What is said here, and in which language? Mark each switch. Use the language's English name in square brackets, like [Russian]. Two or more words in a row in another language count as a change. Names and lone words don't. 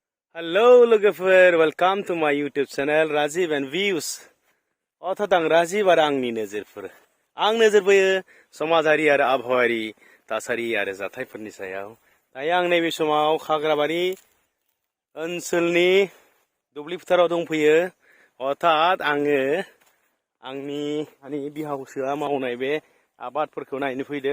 [Bodo] Hello लोगोफोर, [English] welcome to my YouTube channel Rajib and Views. [Bodo] अर्थात आं राजिब आरो आंनि नोजोरफोर। आं नोजोर बोयो समाजारि आरो आबहावायारि थासारि आरो जाथायफोरनि सायाव। दायो आं नैबे समाव खाग्राबारि ओनसोलनि दुब्लि फोथाराव दंफैयो। अर्थात आङो आंनि बिहावजोआ मावनाय बे आबादफोरखौ नायनो फैदों।